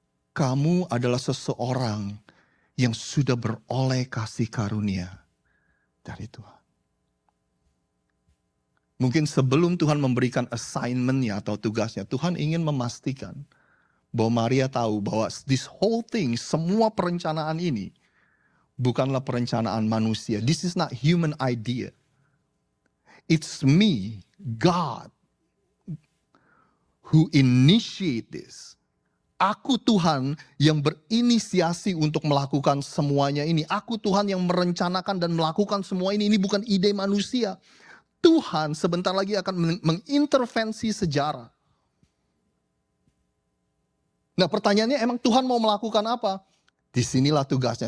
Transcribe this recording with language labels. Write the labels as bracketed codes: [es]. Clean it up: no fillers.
[id] Kamu adalah seseorang yang sudah beroleh kasih karunia dari Tuhan. Mungkin sebelum Tuhan memberikan assignment-nya atau tugasnya, Tuhan ingin memastikan bahwa Maria tahu bahwa [en] this whole thing, [id] semua perencanaan ini bukanlah perencanaan manusia. [en] This is not human idea. It's me, God, who initiate this. [id] Aku Tuhan yang berinisiasi untuk melakukan semuanya ini. Aku Tuhan yang merencanakan dan melakukan semua ini. Ini bukan ide manusia. Tuhan sebentar lagi akan mengintervensi sejarah. Nah, pertanyaannya, emang Tuhan mau melakukan apa? Disinilah tugasnya.